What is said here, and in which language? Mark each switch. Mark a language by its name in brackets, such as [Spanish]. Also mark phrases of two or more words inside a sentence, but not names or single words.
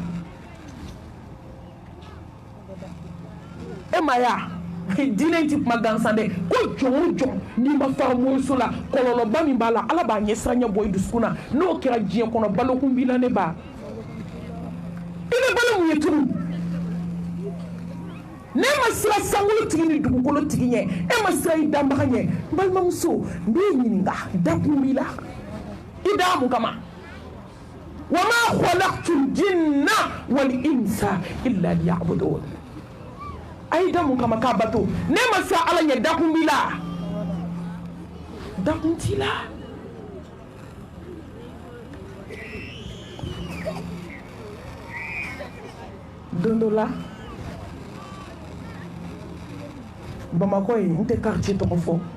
[Bambara] e ma ya diinɛ ti kuma gansan dɛ ko jɔn o jɔn n'i ma fara moriso la kɔlɔlɔba min b'a la ala b'a ɲɛ siranya bɔ i dusukun na n'o kɛra diɲɛ kɔnɔ balokun b'i la ne ba i bɛ balo mun ye tunu ne ma sira sankolo tigi ni dugukolo tigi ɲɛ e ma sira i danbaga ɲɛ n balimamuso n b'i ɲininka dakun b'i la i da mun kama [Arabic] وما خلقت الجن والإنس إلا ليعبدون [Bambara] a yi da mun kama k'a bato ne ma sira ala ɲɛ dakun b'i la dakun t'i la don dɔ la Bamakɔ ye n tɛ quartier tɔgɔ fɔ